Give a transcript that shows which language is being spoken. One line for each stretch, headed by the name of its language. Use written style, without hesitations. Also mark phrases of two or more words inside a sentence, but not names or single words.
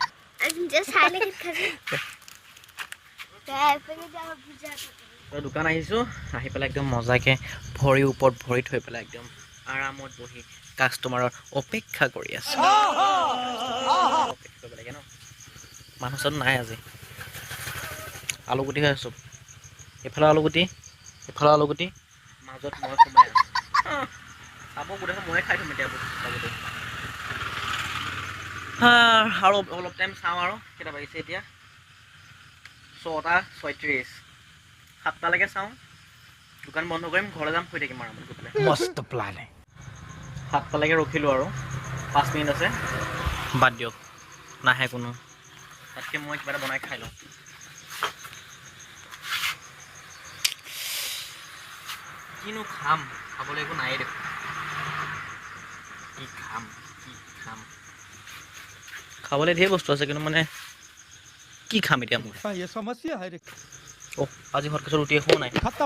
Assamese: দোকান আহিছোঁ আহি পেলাই একদম মজাকৈ ভৰিৰ ওপৰত ভৰি থৈ পেলাই একদম আৰামত বহি কাষ্টমাৰৰ অপেক্ষা কৰি আছোঁ অপেক্ষা কৰিব লাগে ন মানুহ চানুহ নাই আজি আলুগুটি হৈ আছোঁ এইফালে আলুগুটি এইফালে আলুগুটি মাজত মই সোমাই আছোঁ চাব গোটেই ময়ে খাই থ'ম এতিয়া চাবটো আৰু অলপ টাইম চাওঁ আৰু কেইটা বাজিছে এতিয়া 6:36 7টালৈকে চাওঁ দোকান বন্ধ কৰিম ঘৰলৈ যাম শুই থাকিম আৰামত গৈ পেলাই
Hindi: मस्त प्लान है
Assamese: 7টালৈকে ৰখিলোঁ আৰু 5 মিনিট আছে বাদ দিয়ক নাহে কোনো তাতকৈ মই কিবা এটা বনাই খাই লওঁ কিনো খাম খাবলৈ একো নায়েই দেখোন কি খাম খাবলৈ ঢেৰ বস্তু আছে কিন্তু মানে কি খাম এতিয়া মই
Hindi: ये समस्या है रे
Assamese: অ' আজি ঘৰত কিছু ৰুটি এখনো নাই
Hindi: खत्म